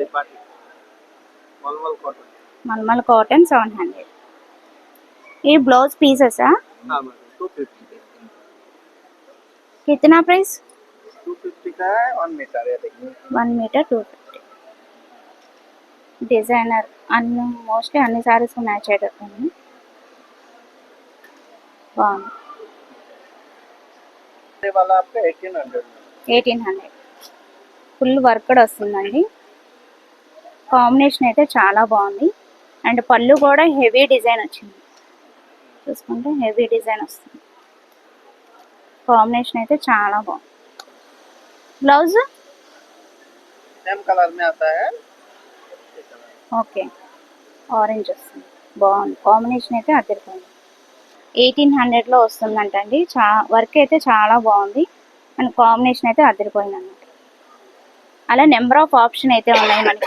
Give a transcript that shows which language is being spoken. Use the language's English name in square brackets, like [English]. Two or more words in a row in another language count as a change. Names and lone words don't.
[Hindi] पार्टी मलमल कॉटन. मलमल कॉटन 700. ये [English] blouse pieces [Hindi] है. हाँ मैम 250. कितना प्राइस? 250 का है. 1 मीटर है देखिए. 1 मीटर 250. डिजाइनर [Telugu] అన్ని మోస్ట్లీ అన్ని [English] sarees match [Telugu] అయ్యేటట్టు. బాగుంది. [Hindi] ये वाला आपका 1800. [Telugu] 1800 [English] full work [Telugu] వస్తుందండి. కాంబినేషన్ అయితే చాలా బాగుంది. అండ్ పళ్ళు కూడా [English] heavy design [Telugu] వచ్చింది. చూసుకుంటే [English] heavy design [Telugu] వస్తుంది. కాంబినేషన్ అయితే చాలా బాగుంది. బ్లౌజ్ [English] same colour [Hindi] में आता है। [English] okay orange [Telugu] వస్తుంది. బాగుంది. కాంబినేషన్ అయితే అదిరిపోయింది. 1800లో వస్తుందంటండి. వర్క్ అయితే చాలా బాగుంది. అండ్ కాంబినేషన్ అయితే అదిరిపోయింది అన్నమాట. అలా [English] number of option [Telugu] అయితే ఉన్నాయి మనకి.